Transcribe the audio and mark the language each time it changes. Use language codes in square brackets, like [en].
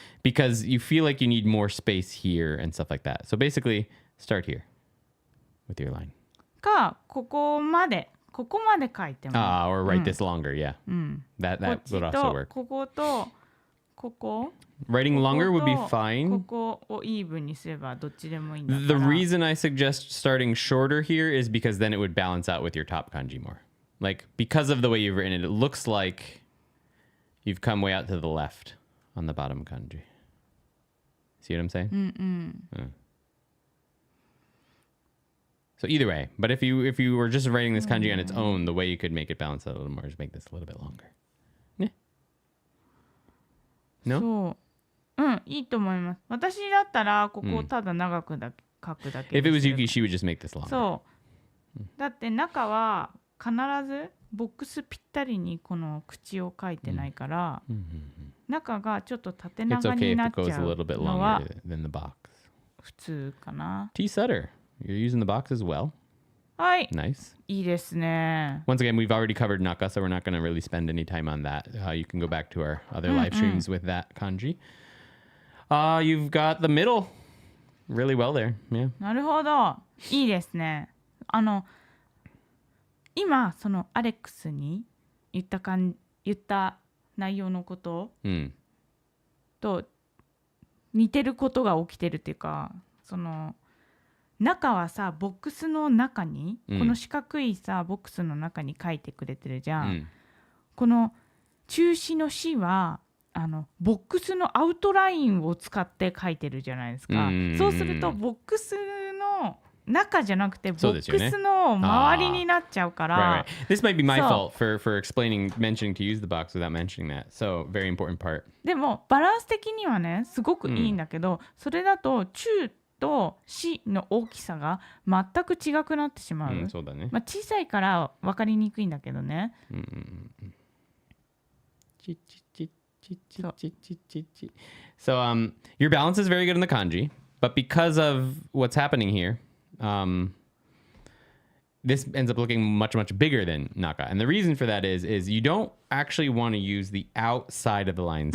[en] Because you feel like you need more space here and stuff like that. So basically, start here with your line. [ja] ここまで書いても。 [en] Or write this longer, yeah. That would also work. [ja] こことここ。 [en] Writing longer would be fine. [ja] ここをイーブンにすればどっちでもいいんだから。 [en] The reason I suggest starting shorter here is because then it would balance out with your top kanji more. Like, because of the way you've written it, it looks like you've come way out to the left on the bottom kanji. See what I'm saying? So either way, but if you were just writing this kanji on its own, the way you could make it balance out a little more is make this a little bit longer. Yeah. No? [ja] そう。いいと思います。私だったらここをただ長く書くだけ。 [en] If it was Yuki, she would just make this longer. [ja] そう。だって中は必ずボックスぴったりにこの口を書いてないから、中がちょっと縦長になっちゃうのは普通かな。 [en] T setter, you're using the box as well. [ja] はい。 [en] Nice. [ja] いいですね。 [en] Once again, we've already covered naka, so we're not going to really spend any time on that. You can go back to our other live streams with that kanji. You've got the middle really well there. Yeah. [ja] なるほど。いいですね。今そのアレックスに言った内容のことと似てることが起きてるっていうか、その中はさボックスの中に、この四角いさボックスの中に書いてくれてるじゃん。この中止の詩はボックスのアウトラインを使って書いてるじゃないですか。そうするとボックスの中じゃなくてボックスの周りになっちゃうから。 [en] Right. This might be my fault for mentioning to use the box without mentioning that. So very important part. [ja] でもバランス的にはねすごくいいんだけど、それだと中と死の大きさが全く違くなってしまう。そうだね。まあ小さいから分かりにくいんだけどね。 [en] So your balance is very good in the kanji, but because of what's happening here, this ends up looking much bigger than naka. And the reason for that is you don't actually want to use the outside of the lines.